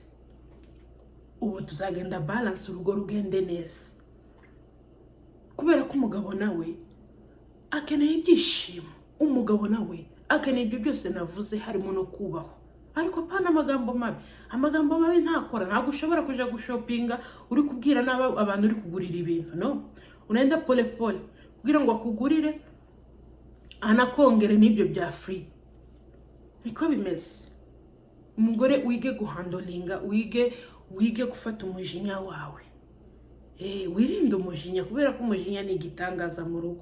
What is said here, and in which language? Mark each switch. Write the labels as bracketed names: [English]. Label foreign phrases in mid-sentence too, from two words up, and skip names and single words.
[Kinyarwanda] Ubu tuzagenda balance urugo rugende neza, kubera ko umugabo nawe akeneye ibyishimo, umugabo nawe akeneye ibyo byose navuze, harimo no kubaho. Ariko pana amagambo mabi ntakora. Ntabwo ushobora kuja gushopinga uri kubwira abantu uri kugurira ibintu, no, [Swahili] unaenda pole pole [Kinyarwanda] kugira ngo akugurire anakongere n'ibyo bya free. Niko bimeze. Umugore wige guhandolinga, wige gufata umujinya wawe. Wirinde umujinya, kubera ko umujinya ni igitangaza mu rugo.